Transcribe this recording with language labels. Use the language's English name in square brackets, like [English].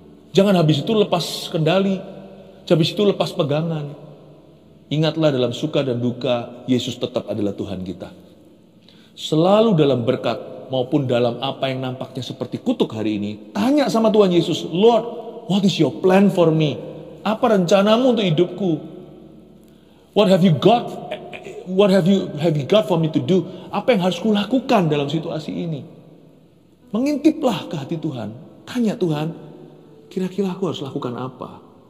[Indonesian] Jangan habis itu lepas kendali, habis itu lepas pegangan. Ingatlah dalam suka dan duka, Yesus tetap adalah Tuhan kita. selalu dalam berkat maupun dalam apa yang nampaknya seperti kutuk hari ini, tanya sama Tuhan Yesus, [English] Lord, what is your plan for me? [Indonesian] Apa rencanamu untuk hidupku? [English] What have you got? What have you got for me to do? [Indonesian] Apa yang harus kulakukan dalam situasi ini? Mengintiplah ke hati Tuhan. Tanya Tuhan, kira-kira aku harus lakukan apa?